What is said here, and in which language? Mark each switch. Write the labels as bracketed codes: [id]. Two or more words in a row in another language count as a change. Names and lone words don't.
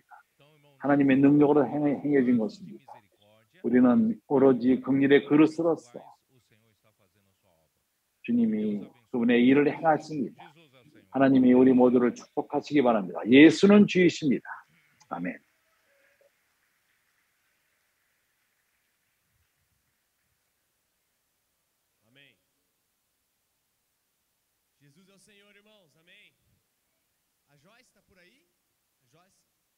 [ko] 하나님의 능력으로 행해진 것입니다. 우리는 오로지 긍휼의 그릇으로서 주님이 그분의 일을 행하십니다. 하나님이 우리 모두를 축복하시기 바랍니다. 예수는 주이십니다. 아멘. [pt] Amém. Jesus é o Senhor, irmãos. Amém. A Joyce está por aí? A Joyce?